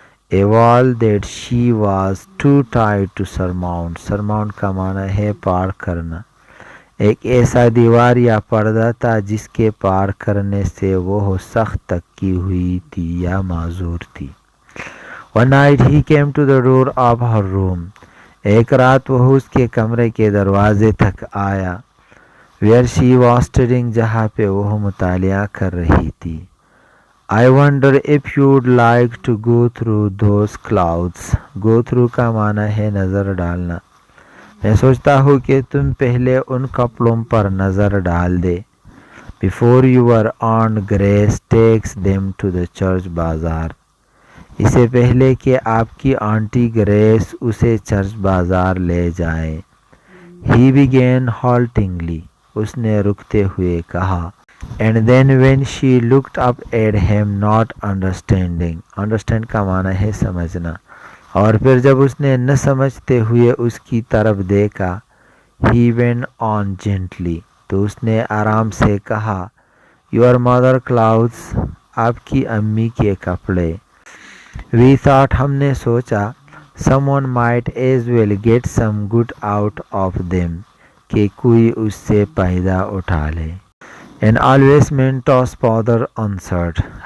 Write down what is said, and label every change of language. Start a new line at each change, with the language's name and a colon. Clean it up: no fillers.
English: A wall that she was too tired to surmount.
Urdu: Surmount کا معنی ہے پار کرنا. ایک ایسا دیوار یا پردہ تھا جس کے پار کرنے سے وہ سخت تکی ہوئی تھی یا معذور تھی.
English: One night he came to the door of her room.
Urdu: ایک رات وہ اس کے کمرے کے دروازے تک آیا.
English: Where she was studying,
Urdu: جہاں پہ وہ مطالعہ کر رہی تھی.
English: I wonder if you'd like to go through those clouds.
Urdu: Go through کا معنی ہے نظر ڈالنا. میں سوچتا ہوں کہ تم پہلے ان کپڑوں پر نظر ڈال دے.
English: Before your aunt Grace takes them to the church bazaar.
Urdu: اسے پہلے کہ آپ کی آنٹی گریس اسے چرچ بازار لے جائیں.
English: He began haltingly.
Urdu: اس نے رکتے ہوئے کہا.
English: And then when she looked up at him, not understanding.
Urdu: Understand کا معنی ہے سمجھنا. اور پھر جب اس نے نہ سمجھتے ہوئے اس کی طرف دیکھا.
English: He went on gently.
Urdu: تو اس نے آرام سے کہا.
English: Your mother clothes.
Urdu: آپ کی امی کے کپڑے. We thought, ہم نے سوچا.
English: Someone might as well get some good out of them.
Urdu: کہ کوئی اس سے فائدہ اٹھا لے.
English: And always Mentos father answered.